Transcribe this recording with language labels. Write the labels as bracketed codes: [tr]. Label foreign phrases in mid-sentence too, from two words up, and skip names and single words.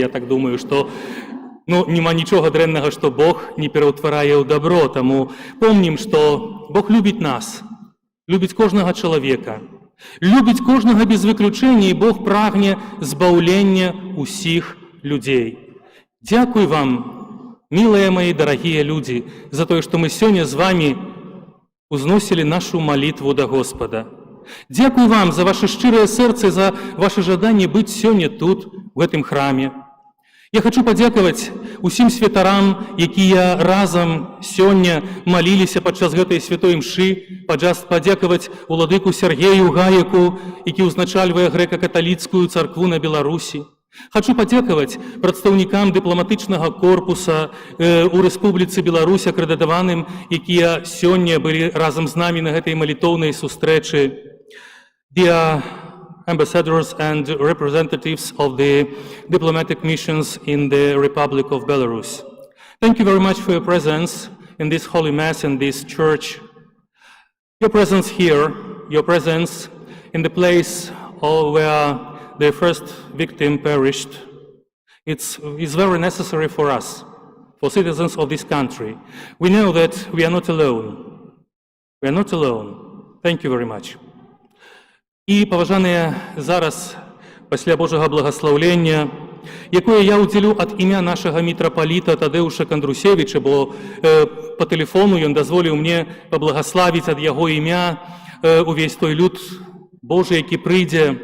[be] Я так думаю, што нема нічога дрэннага, што Бог не пераўтварае ў добро. Таму помнім, што Бог любіць нас, любіць кожнага чалавека, любіць кожнага без выключэння, і Бог прагне збаўлення ўсіх людзей. Дзякуй вам, [ru] милые мои дорогие люди, [be] за тое, што мы сёння з вами узносілі нашу малітву да Господа. Дзякуй вам за ваше шчырае сэрца, за ваше жаданне быць сёння тут, у гэтым храме. Я хочу падзякаваць усім святарам, якія разам сёння маліліся падчас гэтай святой імшы, падзякаваць уладыку Сергею Гаеку, які ўзначальвае грэка-каталіцкую царкву на Беларусі. Хочу падзякаваць прадстаўнікам дыпламатычнага корпуса у Рэспубліцы Беларусь акрэдытаваным, якія сёння былі разам з намі на гэтай малітоўнай сустрэчы. [en] Dear ambassadors and representatives of the diplomatic missions in the Republic of Belarus, thank you very much for your presence in this Holy Mass in this church. Your presence here, your presence in the place where the first victim perished, is very necessary for us, for citizens of this country. We know that we are not alone. We are not alone. Thank you very much. [be] І, паважаныя, зараз, пасля Божага благаслаўлення, якое я ўдзелю ад імя нашага мітрапаліта Тадеуша Кандрусевіча, бо па тэлефону ён дазволіў мне паблагаславіць ад яго імя увесь той люд Божы, які прыйдзе.